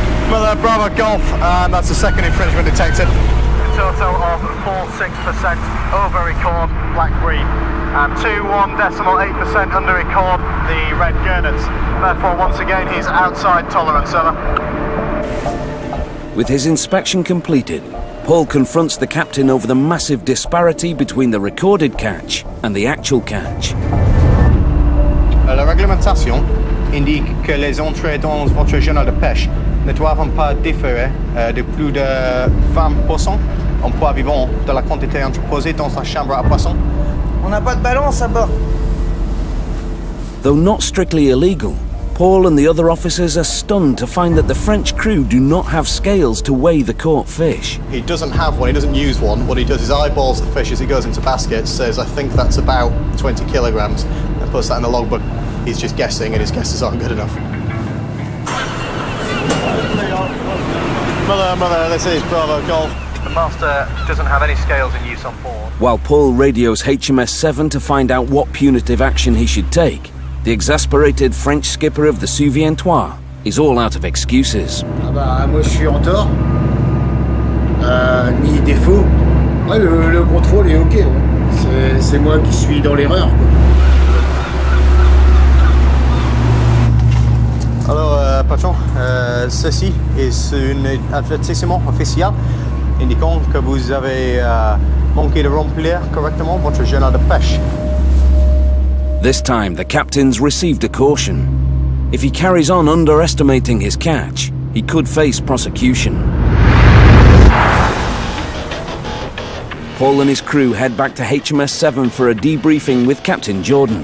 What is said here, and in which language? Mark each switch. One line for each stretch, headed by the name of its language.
English: Mother Bravo Golf, and that's the second infringement detected. A total of 46% over record, black bream, and 21.8% under record, the red gurnards. Therefore, once again, he's outside tolerance, over. With his inspection completed, Paul confronts the captain over the massive disparity between the recorded catch and the actual catch.
French: La réglementation indique que les entrées dans votre journal de pêche ne doivent pas différer de plus de 20% en poids vivant de la quantité entreposée dans la chambre à poissons. On n'a pas de balance à bord.
English: Though not strictly illegal, Paul and the other officers are stunned to find that the French crew do not have scales to weigh the caught fish. He doesn't have one, he doesn't use one. What he does is eyeballs the fish as he goes into baskets, says, I think that's about 20 kilograms, and puts that in the logbook. He's just guessing, and his guesses aren't good enough. Mother, this is Bravo Golf. The master doesn't have any scales in use on board. While Paul radios HMS 7 to find out what punitive action he should take, the exasperated French skipper of the Souvientois is all out of excuses.
French: Ah bah moi je suis en tort. Ni défaut. Ouais, le contrôle est ok. Ouais. C'est moi qui suis dans l'erreur. Alors, patron, ceci est un avertissement officiel indiquant que vous avez manqué de remplir correctement votre journal de pêche.
English: This time, the captain's received a caution. If he carries on underestimating his catch, he could face prosecution. Paul and his crew head back to HMS 7 for a debriefing with Captain Jordan.